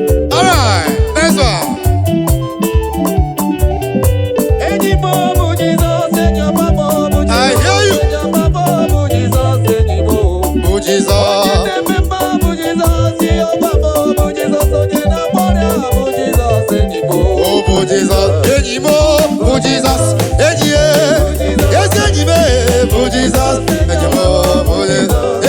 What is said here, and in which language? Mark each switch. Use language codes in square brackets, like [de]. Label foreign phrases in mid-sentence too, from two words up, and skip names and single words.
[en] All right, next one. [ig] Enyi m, ọ bụ Jizọs, enyi ọma m, ọ bụ Jizọs, [en] I hear you. [ig] enyi ọma m, ọ bụ Jizọs, enyi m. Bụ Jizọs. Onye na-eme mma bụ Jizọs, ihe ọma m, ọ bụ Jizọs, onye na-agwọ ọrịa bụ Jizọs, enyi m. Ọ bụ Jizọs, enyi m, bụ Jizọs, enyi ya. Ezi enyi m, bụ Jizọs, enyi m, bụ Jizọs.